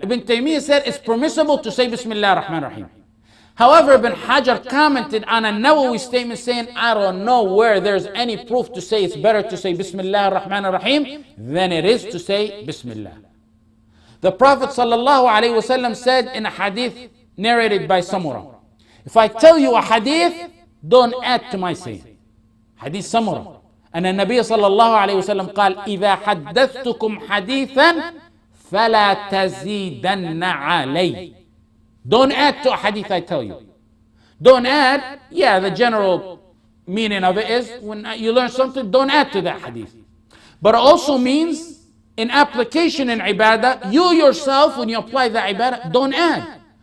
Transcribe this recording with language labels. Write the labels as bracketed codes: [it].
[en] Ibn Taymiyyah said it's permissible to say Bismillah ar-Rahman ar-Rahim. However, Ibn Hajar commented on a Nawawi statement saying, I don't know where there's any proof to say it's better to say Bismillah ar-Rahman ar-Rahim than it is to say Bismillah. The Prophet ﷺ said in a hadith narrated by Samura, if I tell you a hadith, don't add to my saying. Hadith Samura. And the Nabi [ar] ﷺ قال, إذا حدثتكم حديثا فلا تزيدن علي. [en] Don't add to a hadith I tell you. Don't add, the general meaning of it is when you learn something, don't add to that hadith. But it also means in application in ibadah, you yourself, when you apply the ibadah, don't add.